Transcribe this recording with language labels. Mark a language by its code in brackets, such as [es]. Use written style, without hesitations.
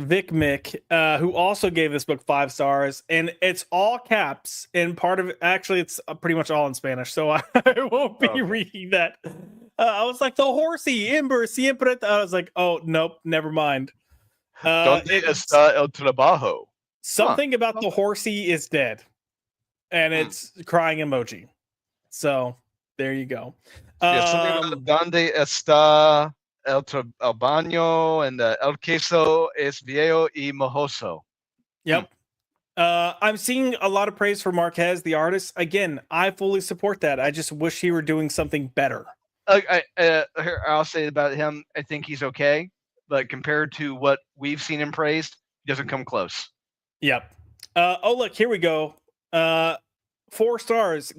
[en] Vic Mick, who also gave this book 5 stars, and it's all caps, and part of it, actually, it's pretty much all in Spanish, so I won't be reading that. I was like, the horsey, Ember, siempre. I was like, oh, nope, never mind. [es] ¿Dónde está el trabajo? [en] Something about the horsey is dead, and it's crying emoji. So There you go. Yeah, something about [es] donde está el baño [en] and [es] el queso es viejo y mojoso. [en] Yep. I'm seeing a lot of praise for Marquez, the artist. Again, I fully support that. I just wish he were doing something better. I'll say about him, I think he's okay, but compared to what we've seen him praised, he doesn't come close. Yep. Oh, look, here we go. 4 stars.